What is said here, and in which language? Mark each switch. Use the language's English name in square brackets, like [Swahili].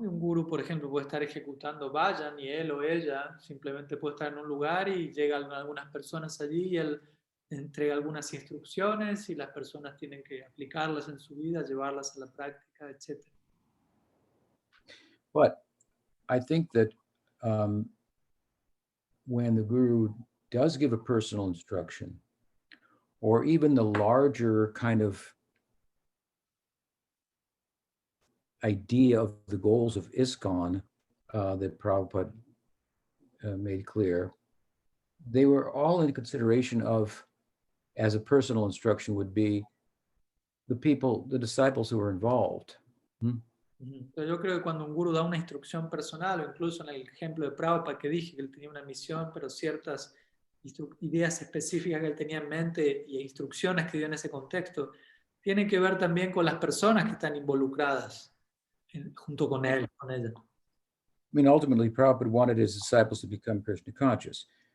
[Spanish] Y un gurú, por ejemplo, puede estar ejecutando vayan y él o ella simplemente puede estar en un lugar y llegan algunas personas allí y él entrega algunas instrucciones y las personas tienen que aplicarlas en su vida, llevarlas a la práctica, etc. [English] But I think that when the guru does give a personal instruction, or even the larger kind of idea of the goals of ISKCON that Prabhupada made clear, they were all in consideration of, as a personal instruction would be, the people, the disciples who were involved. [Spanish] Pero yo creo que cuando un gurú da una instrucción personal, o incluso en el ejemplo de Prabhupada que dije que él tenía una misión, pero ciertas ideas específicas que él tenía en mente y instrucciones que dio en ese contexto, tienen que ver también con las personas que están involucradas junto con él, con ella. [English] I mean, ultimately, Prabhupada wanted his disciples to become Krishna conscious.